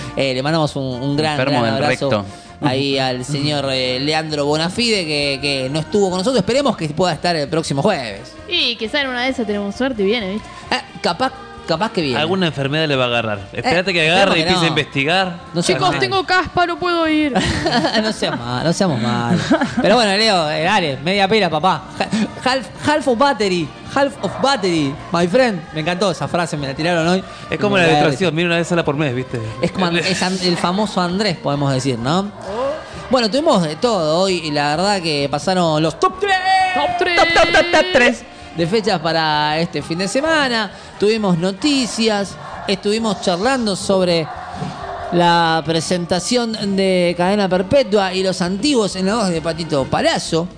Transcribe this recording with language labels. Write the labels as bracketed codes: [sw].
[es] Le mandamos un gran abrazo. Recto. Ahí al señor Leandro Bonafide, que no estuvo con nosotros. Esperemos que pueda estar el próximo jueves. Y quizá en una de esas tenemos suerte y viene, ¿viste? Capaz que viene. Alguna enfermedad le va a agarrar. Espérate que agarre y empiece a investigar. No, chicos, tengo caspa, no puedo ir. No seas mal, no seamos mal. Pero bueno, Leo, dale, media pila, papá. [en] Half of battery, my friend. [es] Me encantó esa frase, me la tiraron hoy. Es como la depresión, mira, una vez a la por mes, ¿viste? Es como es el famoso Andrés, podemos decir, ¿no? Bueno, tuvimos de todo hoy y la verdad que pasaron los top 3. Top 3. De fechas para este fin de semana. Tuvimos noticias, estuvimos charlando sobre la presentación de Cadena Perpetua y los antiguos en la voz de Patito Palazzo.